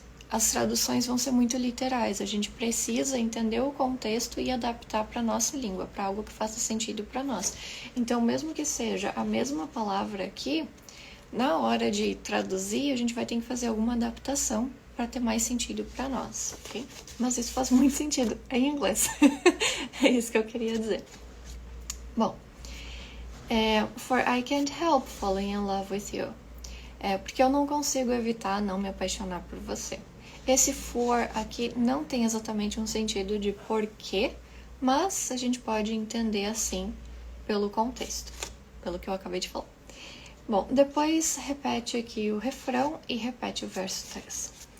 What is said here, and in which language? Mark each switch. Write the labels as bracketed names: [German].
[Portuguese] as traduções vão ser muito literais. A gente precisa entender o contexto e adaptar para a nossa língua, para algo que faça sentido para nós. Então, mesmo que seja a mesma palavra aqui, na hora de traduzir, a gente vai ter que fazer alguma adaptação para ter mais sentido para nós, ok? Mas isso faz muito sentido em inglês. É isso que eu queria dizer. [English] Bom, for I can't help falling in love with you. [Portuguese] Porque eu não consigo evitar não me apaixonar por você. Esse for aqui não tem exatamente um sentido de porquê, mas a gente pode entender assim pelo contexto, pelo que eu acabei de falar. Bom, depois repete aqui o refrão e repete o verso 3.